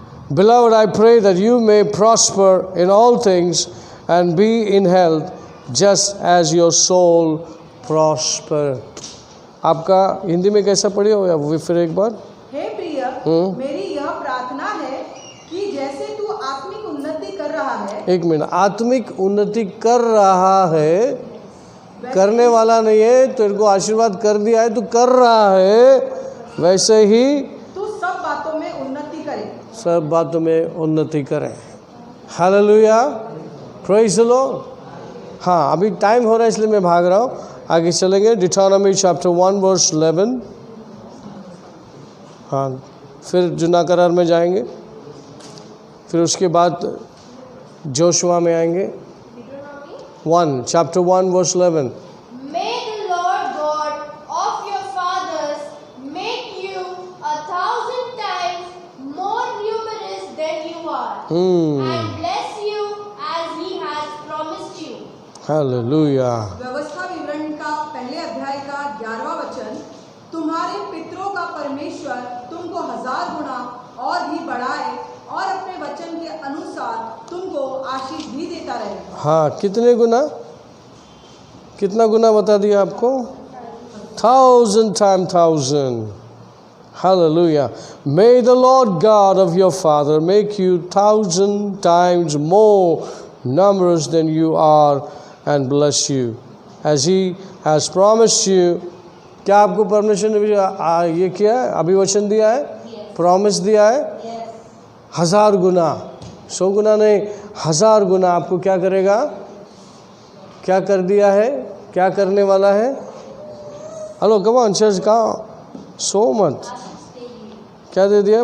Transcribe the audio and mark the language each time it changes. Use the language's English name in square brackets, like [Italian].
[English] Beloved, I pray that you may prosper in all things and be in health just as your soul prosper. [Hindi] आपका हिंदी में कैसा पढ़ी हो? वो फिर एक बार। हे प्रिय, मेरी यह प्रार्थना है कि जैसे तू आत्मिक उन्नति कर रहा है। एक मिनट, आत्मिक उन्नति कर रहा है, करने वाला नहीं है, तेरे को आशीर्वाद कर दिया है, तू कर रहा है, वैसे ही तू सब बातों में उन्नति करे। सब बातों में उन्नति करे। Hallelujah, [English] Praise the Lord. [Hindi] हाँ, अभी टाइम हो रहा है इसलिए मैं भाग रहा हूँ, आगे चलेंगे। डिटोनॉमी चैप्टर 1 वर्स 11। हाँ, फिर जुना करार में जाएंगे, फिर उसके बाद जोशुआ में आएंगे। [English] 1 chapter 1 verse 11. May the Lord God of your fathers make you 1,000 times more numerous than you are, and bless you as He has promised you. Hallelujah. [Hindi] व्यवस्था विवरण का पहले अध्याय का 11वां वचन। तुम्हारे पितरों का परमेश्वर तुमको 1000 गुना और भी बढ़ाए और अपने वचन के अनुसार तुमको आशीष भी देता रहे। हाँ, कितने गुना? कितना गुना बता दिया आपको? [English] 1,000 times 1,000. Hallelujah. May the Lord God of your father make you 1,000 times more numerous than you are and bless you as He has promised you. [Hindi] क्या आपको परमेश्वर ने ये किया है? अभिवचन दिया है, प्रॉमिस दिया है। 1000 गुना, 100 गुना नहीं, 1000 गुना आपको क्या करेगा? क्या कर दिया है? क्या करने वाला है? हेलो, [English] come on church, [Hindi] कहाँ सो मत, क्या दे दिया?